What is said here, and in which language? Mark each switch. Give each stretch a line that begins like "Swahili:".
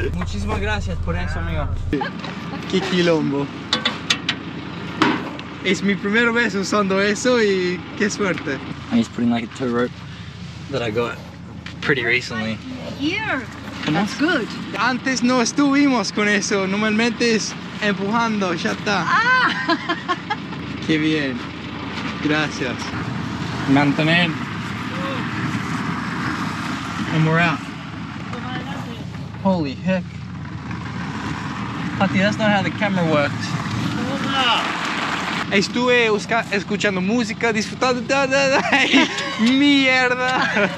Spanish: Muchísimas gracias por eso, amigo. Qué quilombo. Es mi primera vez usando eso y qué suerte.
English: I'm just putting like a tow rope that I got pretty recently. Here. That's good.
Spanish: Antes no estuvimos con eso, normalmente es empujando, ya está. Ah. Qué bien. Gracias. Mantener.
English: And we're out. Holy heck. Pati, that's not how the camera works.
Spanish: Estuve escuchando música, disfrutando mierda.